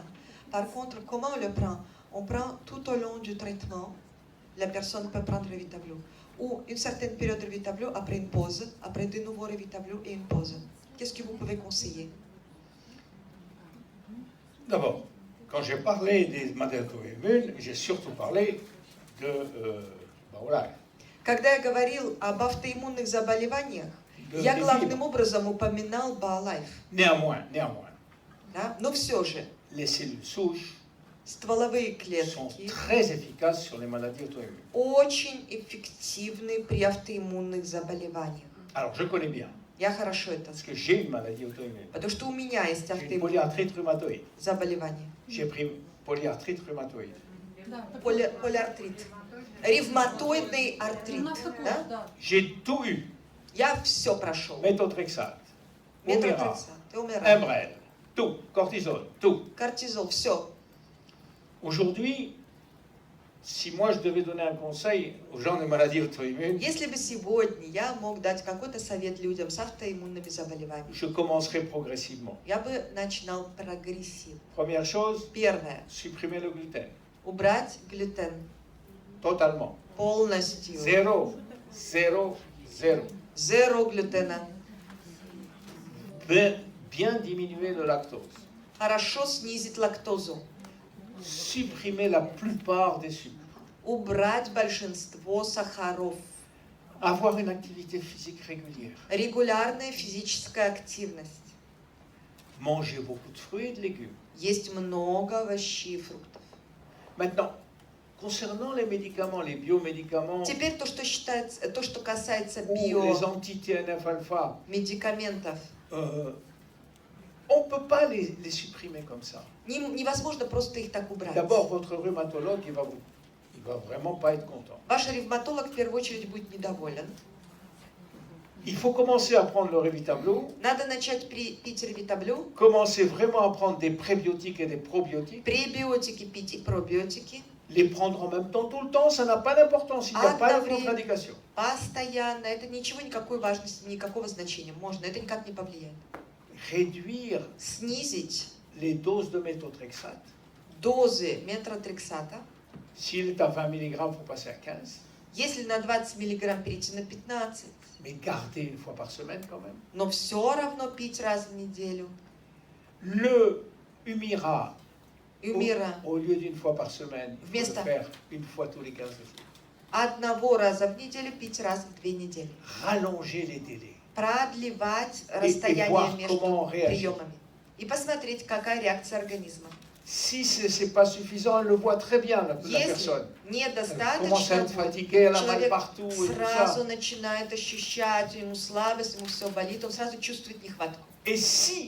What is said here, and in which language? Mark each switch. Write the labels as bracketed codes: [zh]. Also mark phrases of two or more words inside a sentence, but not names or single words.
[fr] Par contre, comment on le prend? On prend tout au long du traitement, la personne peut prendre Revitable. Ou une certaine période de Revitable, après une pause, après de nouveau Revitable et une pause. Qu'est-ce que vous pouvez conseiller? D'abord, quand j'ai parlé des maladies auto-immunes, j'ai surtout parlé de Baolab. [ru] Когда я говорил об автоиммунных заболеваниях, я главным образом упоминал BioLife. [fr] Néanmoins, [ru] Да? Но все же, [fr] les cellules souches [ru] стволовые [fr] sont [ru] клетки [fr] très efficaces sur les maladies auto-immunes. [ru] очень эффективны при автоиммунных заболеваниях. [fr] Alors, je connais bien, [ru] Я хорошо это [fr] parce [ru] знаю. [fr] que j'ai une maladie auto-immune. [ru] Потому что у меня есть [fr] J'ai une [ru] автоиммунные [fr] polyarthrite rhumatoïde. [ru] заболевания. [fr] J'ai pris polyarthrite rhumatoïde. [ru] Да, так Полиартрит. Ревматоидный у артрит. нас такое, Да? да. [fr] J'ai tout eu. [ru] Я все прошел. [fr] Méthotrexate, Humira, [ru] Метротрексат, Умирал, [fr] Enbrel, tout, cortisone, tout. [ru] кортизол, все. [fr] Aujourd'hui, si moi je devais donner un conseil aux gens de maladies auto-immunes, [ru] Если бы сегодня я мог дать какой-то совет людям с автоиммунными заболеваниями, [fr] je commencerai progressivement. [ru] я бы начинал прогрессивно. [fr] Première chose, [ru] Первое. [fr] supprimer le gluten. [ru] Убрать глютен [fr] Totalement. [ru] полностью. [fr] Zéro. [ru] Зеро глютена. [fr] Bien diminuer le lactose. [ru] Хорошо снизить лактозу. [fr] Supprimer la plupart des sucres. [ru] Убрать большинство сахаров. [fr] Avoir une activité physique régulière. [ru] Регулярная физическая активность. [fr] Manger beaucoup de fruits et de légumes. [ru] Есть много овощей и фруктов. [fr] Maintenant, concernant les médicaments, les biomédicaments, [ru] Теперь то, что касается [fr] ou les anti-TNF-alpha, [ru] биомедикаментов, [fr] on ne peut pas les supprimer comme ça. [ru] невозможно просто их так убрать. [fr] D'abord, votre rhumatologue, il va vraiment pas être content. [ru] Ваш ревматолог в первую очередь будет недоволен. [fr] Il faut commencer à prendre le Revitable, [ru] Надо начать пить ревитаблю, [fr] commencer vraiment à prendre des prébiotiques et des probiotiques, [ru] пребиотики пить и пробиотики, [fr] Les prendre en même temps tout le temps, ça n'a pas d'importance, il n'y a pas de contre-indication. [ru] Постоянно, это ничего, никакой важности, никакого значения. Можно, это никак не повлияет. [fr] Réduire [ru] Снизить [fr] les doses de méthotrexate. [ru] дозы метротрексата. [fr] S'il est à 20 mg, il faut passer à 15. [ru] Если на 20 мг перейти на 15, [fr] Mais garder une fois par semaine quand même. [ru] но все равно пить раз в неделю. [fr] Le Humira, [ru] Humira, [fr] au lieu d'une fois par semaine, il faut [ru] Вместо- [fr] le faire une fois tous les 15 jours. [ru] одного раза в неделю пить раз в 2 недели. [fr] Rallonger les délais. [ru] Продлевать [fr] voir [ru] расстояние между [fr] comment on réagit. [ru] приемами. И посмотреть, какая реакция организма. [fr] Si ce n'est pas suffisant, elle le voit très bien, la [ru] Если [fr] personne. Elle commence à [ru] недостаточно, [fr] être fatiguée, elle a mal [ru] человек [fr] partout et tout [ru] сразу [fr] ça. [ru] начинает ощущать, ему слабость, ему все болит, он сразу чувствует нехватку. [fr] Et si